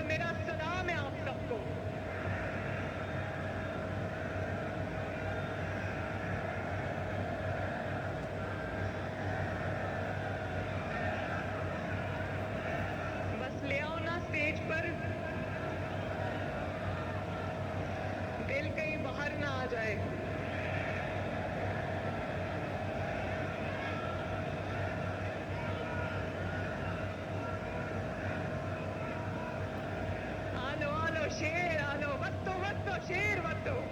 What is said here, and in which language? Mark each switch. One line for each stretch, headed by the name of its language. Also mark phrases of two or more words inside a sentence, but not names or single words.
Urdu: میرا سلام ہے آپ سب کو. بس لے آؤ نا اسٹیج پر. دل کہیں باہر نہ آ جائے. آلو آلو شیر آلو، وتو وتو شیر وتو.